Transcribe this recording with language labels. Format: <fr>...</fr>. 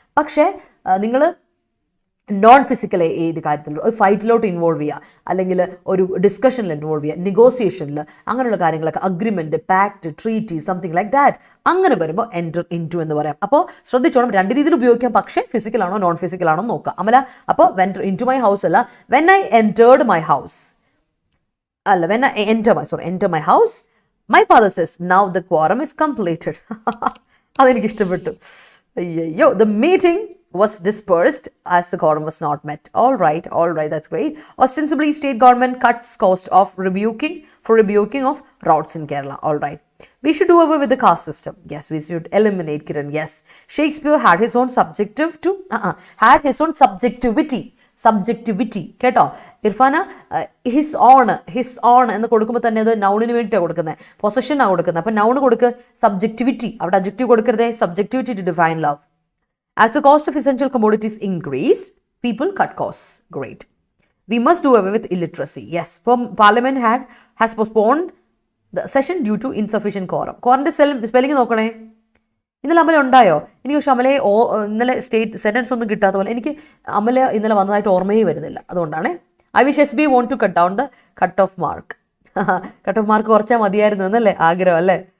<ml>പക്ഷേ നിങ്ങൾ non physical ഏത് കാര്യത്തിൽ, ഒരു ഫൈറ്റിലോട്ട് ഇൻവോൾവ് ചെയ്യുക, അല്ലെങ്കിൽ ഒരു ഡിസ്കഷനിൽ ഇൻവോൾവ് ചെയ്യുക, നെഗോസിയേഷനിൽ, അങ്ങനെയുള്ള കാര്യങ്ങളൊക്കെ, agreement, pact, treaty, something like that, അങ്ങനെ വരുമ്പോൾ എൻ്റർ ഇൻ ടു എന്ന് പറയാം. അപ്പോൾ ശ്രദ്ധിച്ചോണം, രണ്ട് രീതിയിൽ ഉപയോഗിക്കാം, പക്ഷേ ഫിസിക്കലാണോ നോൺ ഫിസിക്കലാണോ നോക്കുക.</ml> <en>അമല, അപ്പോൾ went in to my house അല്ല, when I entered my house അല്ല, when I enter my house, my father says now the quorum is completed.</en> <ml>അതെനിക്കിഷ്ടപ്പെട്ടു.</ml> <en>അയ്യോ, the meeting was dispersed as the quorum was not met. All right, that's great. Ostensibly, state government cuts cost of rebuking of routes in Kerala. All right. We should do away with the caste system. Yes, we should eliminate Kiran. Yes. Shakespeare had his own subjectivity.</en> <ml>കേട്ടോ Irfana, his own എന്ന് കൊടുക്കുമ്പോൾ തന്നെ അത് നൗണിന് വേണ്ടിയിട്ടാണ് കൊടുക്കുന്നത്, പൊസഷനാണ് കൊടുക്കുന്നത്. അപ്പം noun കൊടുക്കുക സബ്ജക്ടിവിറ്റി, അവിടെ adjective കൊടുക്കരുതേ,</ml> <en>Subjectivity to define love. As the cost of essential commodities increase, people cut costs. Great. We must do away with illiteracy. Yes, Parliament has postponed the session due to insufficient quorum.</en> <ml>Quorum's spelling നോക്കണേ. ഇന്നലെ അമല ഉണ്ടായോ? എനിക്ക് പക്ഷെ അമലയെ ഇന്നലെ state sentence ഒന്നും കിട്ടാത്ത പോലെ എനിക്ക് അമല ഇന്നലെ വന്നതായിട്ട് ഓർമ്മയേ വരുന്നില്ല. അതുകൊണ്ടാണ്.</ml> <en>I wish SB want to cut down the cut off mark.</en> <ml>Cut off mark കുറച്ചാൽ മതിയായിരുന്നു എന്നല്ലേ ആഗ്രഹം അല്ലേ?</ml>